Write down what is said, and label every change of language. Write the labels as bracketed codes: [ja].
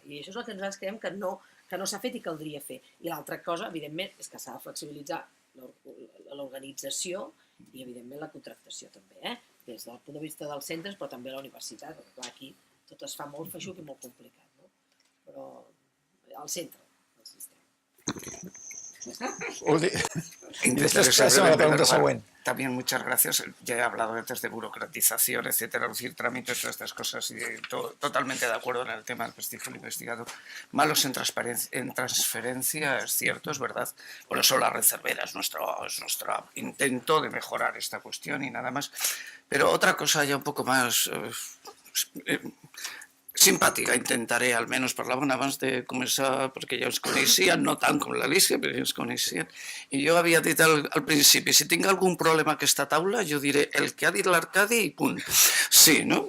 [ca] I això és el que nosaltres creiem que no s'ha fet i caldria fer. I l'altra cosa, evidentment, és que s'ha de flexibilitzar l'organització i, evidentment, la contractació també, des del punt de vista dels centres, però també a la universitat, perquè clar, aquí tot es fa molt feixuc i molt complicat, però al centre del sistema. [es] Y después pasamos a la pregunta següent. También muchas gracias. Ya he hablado antes de burocratización, etcétera, reducir trámites, todas estas cosas, y totalmente de acuerdo en el tema del prestigio del investigador. Malos en transferencia, es cierto, es verdad. Por eso la red Cervera es nuestro intento de mejorar esta cuestión y nada más. Pero otra cosa ya un poco más simpàtica, [ca] intentaré, almenys parlaven abans de començar, perquè ja ens coneixien, no tant com l'Alícia, però ja ens coneixien, i jo havia dit al principi, si tinc algun problema a aquesta taula, jo diré el que ha dit l'Arcadi i punt. Sí, no?